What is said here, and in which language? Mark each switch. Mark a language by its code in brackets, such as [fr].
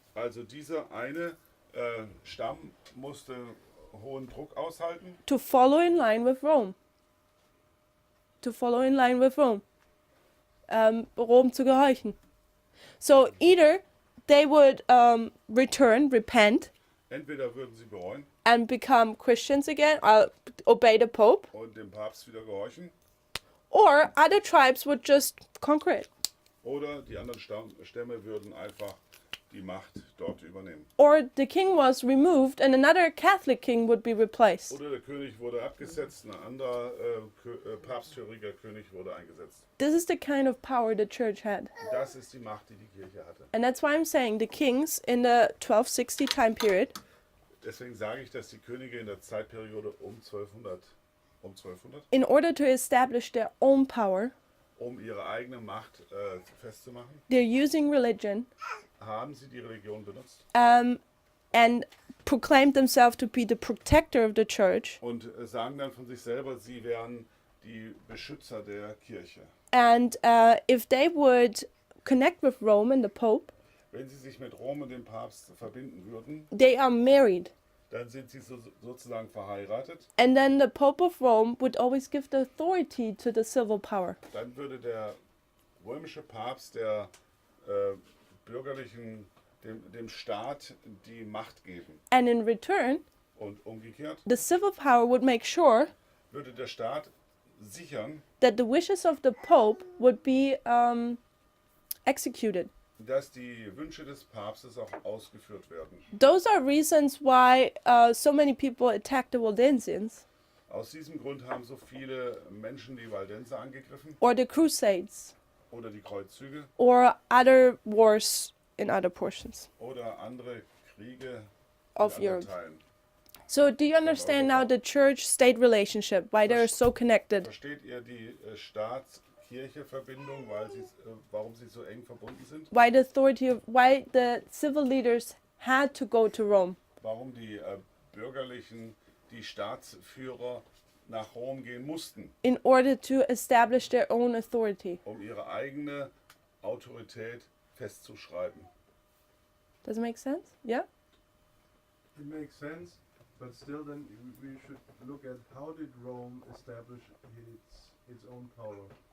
[de] Also dieser eine Stamm musste hohen Druck aushalten, [en] to follow in line with Rome. to follow in line with Rome, [de] Rom zu gehorchen. [en] So either they would repent, [de] Entweder würden sie bereuen [en] and become Christians again, obey the Pope, [de] und dem Papst wieder gehorchen, [en] or other tribes would just conquer it. [de] oder die anderen Stämme würden einfach die Macht dort übernehmen. [en] Or the king was removed and another Catholic king would be replaced. [de] Oder der König wurde abgesetzt, ein anderer papsthöriger König wurde eingesetzt. [en] This is the kind of power the church had. [de] Das ist die Macht, die die Kirche hatte. [en] And that's why I'm saying the kings in the 1260 time period, [de] Deswegen sage ich, dass die Könige in der Zeitperiode um 1200, [en] in order to establish their own power, [de] um ihre eigene Macht festzumachen, [en] they're using religion [de] haben sie die Religion benutzt [en] and proclaimed themselves to be the protector of the church. [de] und sagen dann von sich selber, sie wären die Beschützer der Kirche. [en] And if they would connect with Rome and the Pope, [de] Wenn sie sich mit Rom und dem Papst verbinden würden, [en] they are married. [de] dann sind sie sozusagen verheiratet. [en] And then the Pope of Rome would always give the authority to the civil power. [de] Dann würde der römische Papst der bürgerlichen, dem Staat die Macht geben. [en] And in return, [de] Und umgekehrt [en] the civil power would make sure [de] würde der Staat sichern, [en] that the wishes of the Pope would be executed. [de] dass die Wünsche des Papstes auch ausgeführt werden. [en] Those are reasons why so many people attacked the Waldensians [de] Aus diesem Grund haben so viele Menschen die Waldenser angegriffen [en] or the Crusades [de] oder die Kreuzzüge [en] or other wars in other portions [de] oder andere Kriege [en] of [de] in anderen [en] Europe. [de] Teilen. [en] So do you understand now the church-state relationship, why they're so connected? [de] Versteht ihr die Staats-Kirche-Verbindung, warum sie so eng verbunden sind? [en] Why the civil leaders had to go to Rome? [de] Warum die Bürgerlichen, die Staatsführer nach Rom gehen mussten, [en] In order to establish their own authority. [de] um ihre eigene Autorität festzuschreiben. [en] Does it make sense? Yeah? It makes sense, but still then we should look at how did Rome establish its own power?